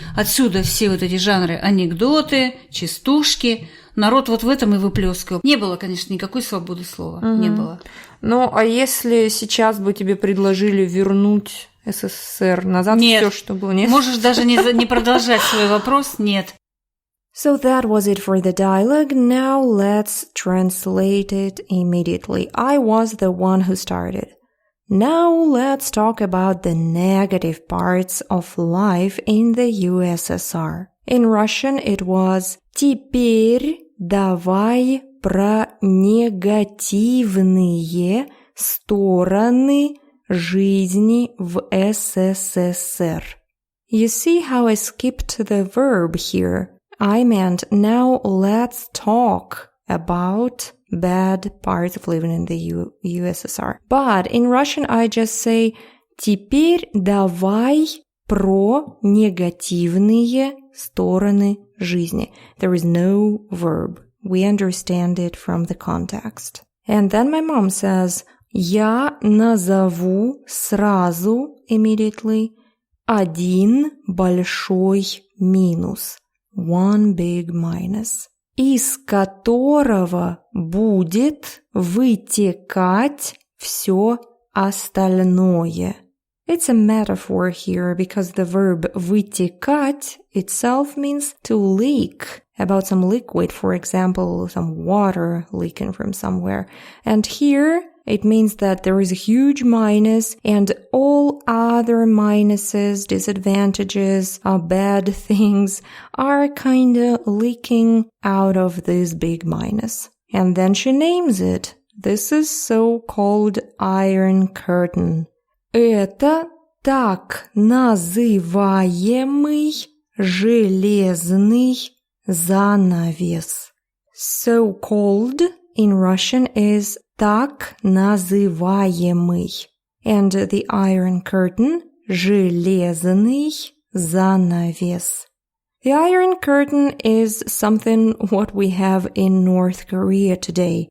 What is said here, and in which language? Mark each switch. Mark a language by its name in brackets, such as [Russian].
[Russian] Отсюда все вот эти жанры: анекдоты, частушки. Народ вот в этом и выплескивал. Не было, конечно, никакой свободы слова. Не было. А если сейчас бы тебе предложили вернуть СССР назад, все, что было? Нет? Можешь даже не продолжать свой вопрос. Нет. [English] So that was it for the dialogue. Now let's translate it immediately. I was the one who started. Now let's talk about the negative parts of life in the USSR. In Russian it was [Russian] «Теперь давай про негативные стороны жизни в СССР». [English] You see how I skipped the verb here? I meant now let's talk about bad parts of living in the USSR. But in Russian I just say [Russian] «Теперь давай про негативные стороны жизни». [English] There is no verb. We understand it from the context. And then my mom says [Russian] «Я назову сразу» [English] immediately [Russian] «один большой минус». [English] One big minus. [Russian] Из которого будет вытекать все остальное. [English] It's a metaphor here because the verb вытекать itself means to leak about some liquid, for example, some water leaking from somewhere. And here it means that there is a huge minus and all other minuses, disadvantages, bad things are kind of leaking out of this big minus. And then she names it. This is so-called Iron Curtain. Это [Russian] так называемый железный занавес. [English] So-called in Russian is так называемый, and the Iron Curtain, [Russian] железный занавес. [English] The Iron Curtain is something what we have in North Korea today.